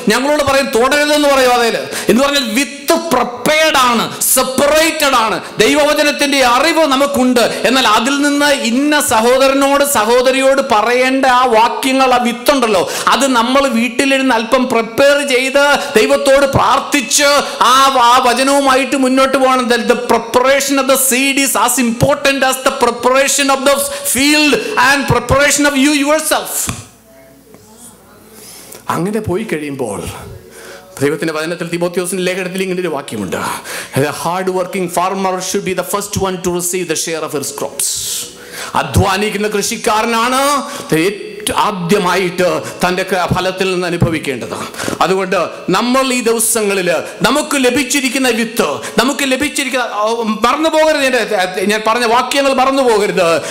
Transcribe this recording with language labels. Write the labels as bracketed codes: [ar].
[ml] ഞങ്ങളോട് പറയും തുടരുതെന്ന് പറയും. അതേല് എന്ന് പറഞ്ഞാൽ വിത്ത് പ്രിപ്പയർഡ് ആണ്, സെപ്പറേറ്റഡ് ആണ്. ദൈവവചനത്തിന്റെ അറിവ് നമുക്കുണ്ട്. എന്നാൽ അതിൽ നിന്ന് ഇന്ന സഹോദരനോട് സഹോദരിയോട് പറയേണ്ട ആ വാക്യങ്ങൾ, ആ വിത്തുണ്ടല്ലോ, അത് നമ്മൾ വീട്ടിലിരുന്ന് അല്പം പ്രിപ്പയർ ചെയ്ത് ദൈവത്തോട് പ്രാർത്ഥിച്ച് ആ വചനവുമായിട്ട് മുന്നോട്ട് പോകണം. [en] The preparation of the seed is as important as the preparation of the field and preparation of you yourself. [ml] അങ്ങനെ പോയി കഴിയുമ്പോൾ ദൈവത്തിന്റെ വചനത്തിൽ തിമോഥെയോസിന്റെ ലേഖനത്തിൽ ഇങ്ങനെ ഒരു വാക്യമുണ്ട്. [en] A hard working farmer should be the first one to receive the share of his crops. [ml] അധ്വാനിക്കുന്ന കൃഷിക്കാരനാണ് ആദ്യമായിട്ട് തൻ്റെ ഫലത്തിൽ നിന്ന് അനുഭവിക്കേണ്ടത്. അതുകൊണ്ട് നമ്മൾ ഈ ദിവസങ്ങളിൽ നമുക്ക് ലഭിച്ചിരിക്കുന്ന വിത്ത്, നമുക്ക് ലഭിച്ചിരിക്കുന്ന, മറന്നു പോകരുത്, ഞാൻ പറഞ്ഞ വാക്യങ്ങൾ മറന്നു പോകരുത്.